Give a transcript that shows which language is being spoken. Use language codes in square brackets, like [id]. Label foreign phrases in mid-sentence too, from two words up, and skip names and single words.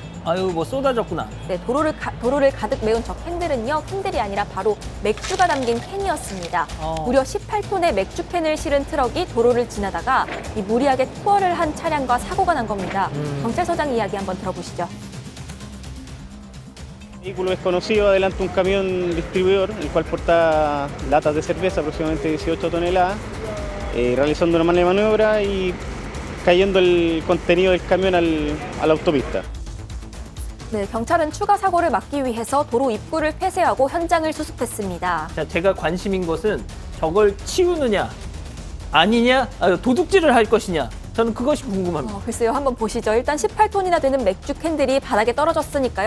[ko] 아유, 뭐 쏟아졌구나. 네, 도로를 가득 메운 저 캔들은요, 캔들이 아니라 바로 맥주가 담긴 캔이었습니다. 무려 18톤의 맥주캔을 실은 트럭이 도로를 지나다가 이 무리하게 투어를 한 차량과 사고가 난 겁니다. 경찰서장 이야기 한번 들어보시죠. [es] Vehículo desconocido adelanta un camión distribuidor, el cual porta latas de cerveza, aproximadamente 18 toneladas, realizando una maniobra y cayendo el contenido del camión a la autopista. [ko] 네, 경찰은 추가 사고를 막기 위해서 도로 입구를 폐쇄하고 현장을 수습했습니다. 자, 제가 관심인 것은 저걸 치우느냐, 아니냐, 도둑질을 할 것이냐. 저는 그것이 궁금합니다. 글쎄요, 한번 보시죠. 일단 18톤이나 되는 맥주 캔들이 바닥에 떨어졌으니까요.